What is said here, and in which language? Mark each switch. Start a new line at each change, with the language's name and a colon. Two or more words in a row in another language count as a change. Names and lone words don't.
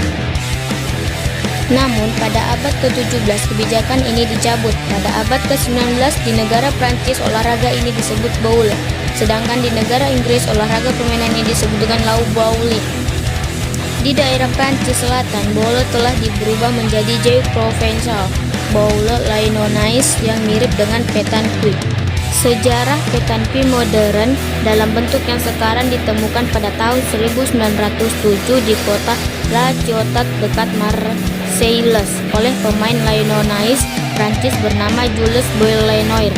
Indonesian: Namun pada abad ke-17 kebijakan ini dicabut. Pada abad ke-19 di negara Prancis olahraga ini disebut boule, sedangkan di negara Inggris olahraga permainan ini disebut dengan lau bowling. Di daerah Prancis Selatan, boule telah berubah menjadi jeu provençal, boule lyonnaise yang mirip dengan petanque. Sejarah petanque modern dalam bentuk yang sekarang ditemukan pada tahun 1907 di kota La Ciotat dekat Marseille oleh pemain lyonnaise Prancis bernama Jules Boileau.